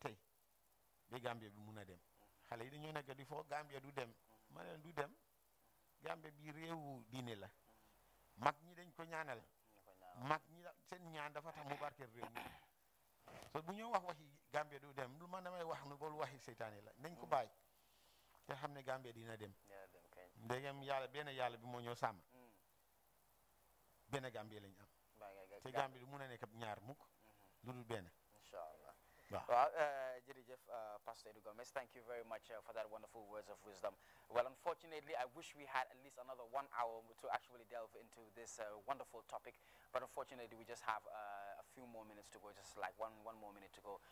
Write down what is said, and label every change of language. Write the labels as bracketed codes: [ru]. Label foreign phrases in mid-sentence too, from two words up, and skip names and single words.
[wo] tey ba Gambia bi mun a dem xale yi dañoo nekk di foo Gambia du dem ma ne du dem Gambia bi réewu diine la mag ñi dañ ko ñaanal mag ñi seen ñaan dafa tax mu barkeel réew mi so bu ñoo wax waxi Gambia du dem lu man damay wax ne boolu waxi seytaane la nañ ko bàyyi te xam ne Gambia dina dem ndegem benn yàlla bi moo ñoo sàmm benn Gambia lañ am te Gambia du mun a nekk ñaar mukk lu dul benn [en] inshallah well jërëjëf Pastor Edu Gomez, thank you very much for that wonderful words of wisdom. Well, unfortunately, I wish we had at least another 1 hour to actually delve into this wonderful topic, but unfortunately we just have a few more minutes to go, just like one more minute to go.